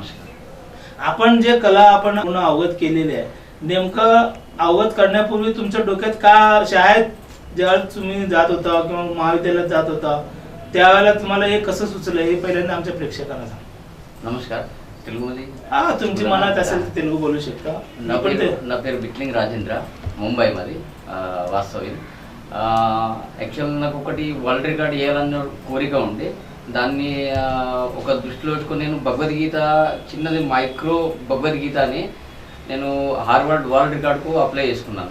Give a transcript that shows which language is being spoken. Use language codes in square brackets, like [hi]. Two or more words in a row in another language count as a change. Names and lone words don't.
[mr] आपण जे कला आपण पुन्हा अवगत केलेली आहे, नेमकं अवगत करण्यापूर्वी तुमच्या डोक्यात का शाळेत ज्यावेळेस तुम्ही जात होता किंवा महाविद्यालयात जात होता त्यावेळेला तुम्हाला हे कसं सुचलं हे पहिल्यांदा आमच्या प्रेक्षकांना सांगा। नमस्कार, तेलुगुमध्ये तुमची मनात असेल तर तेलुगू बोलू शकता। [te] నా పేరు బిట్లింగ్ రాజేంద్ర, ముంబై మరి వాస్తవ్యం। యాక్చువల్ నాకు ఒకటి [en] world record [te] చేయాలన్న కోరిక ఉండే, దాన్ని ఒక దృష్టిలో పెట్టుకొని నేను భగవద్గీత చిన్నది మైక్రో భగవద్గీత అని నేను హార్వర్డ్ వరల్డ్ రికార్డ్కు అప్లై చేసుకున్నాను।